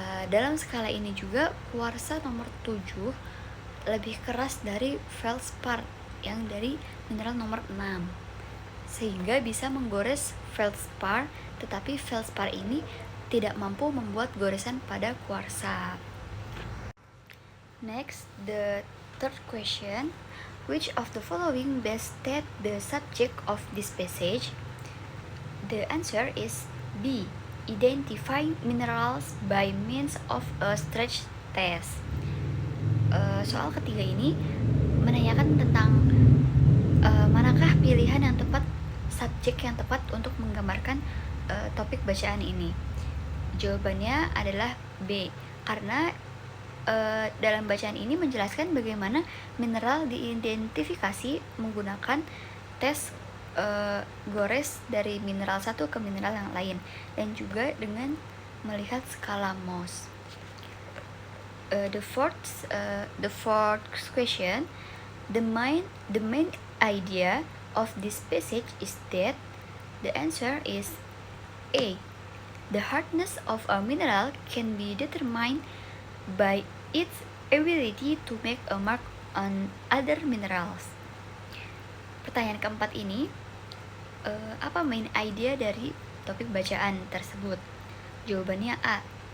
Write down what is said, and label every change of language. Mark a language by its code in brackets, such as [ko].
[id] Dalam skala ini juga kuarsa nomor 7 lebih keras dari feldspar yang dari mineral nomor 6, sehingga bisa menggores feldspar, tetapi feldspar ini tidak mampu membuat goresan pada kuarsa. [en] Next, the third question. Which of the following best state the subject of this passage? The answer is B. Identify minerals by means of a stretch test. [id] Soal ketiga ini menanyakan tentang manakah pilihan yang tepat, subjek yang tepat untuk menggambarkan topik bacaan ini. Jawabannya adalah B, karena dalam bacaan ini menjelaskan bagaimana mineral diidentifikasi menggunakan tes gores dari mineral satu ke mineral yang lain, dan juga dengan melihat skala Mohs. [en] The fourth question, the main idea of this passage is that the answer is A. The hardness of a mineral can be determined by its ability to make a mark on other minerals. [id] Pertanyaan keempat ini, apa main idea dari topik bacaan tersebut? Jawabannya A.